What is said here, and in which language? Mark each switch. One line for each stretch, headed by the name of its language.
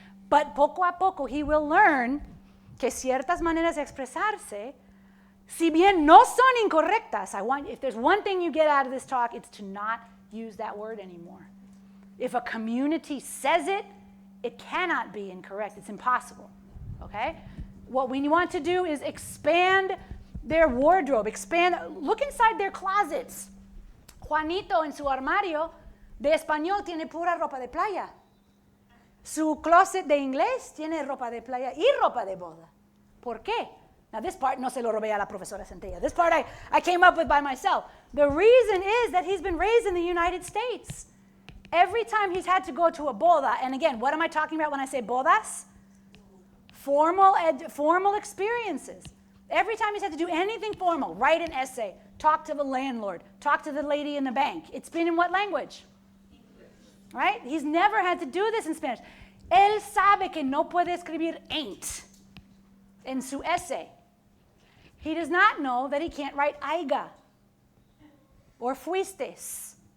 English: But
Spanish: poco a poco
English: he will learn
Spanish: que ciertas maneras de expresarse, si bien no son incorrectas,
English: if there's one thing you get out of this talk, it's to not use that word anymore. If a community says it, it cannot be incorrect. It's impossible, okay? What we want to do is expand their wardrobe, look inside their closets.
Spanish: Juanito en su armario de español tiene pura ropa de playa. Su closet de inglés tiene ropa de playa y ropa de boda. ¿Por qué?
English: Now this part
Spanish: no se lo robé a la profesora Centella.
English: This part I came up with by myself. The reason is that he's been raised in the United States. Every time he's had to go to a boda, and again, what am I talking about when I say bodas? Formal experiences. Every time he's had to do anything formal, write an essay, talk to the landlord, talk to the lady in the bank, it's been in what language? Right? He's never had to do this in Spanish.
Spanish: Él sabe que no puede escribir ain't en su essay.
English: He does not know that he can't write aiga or fuistes.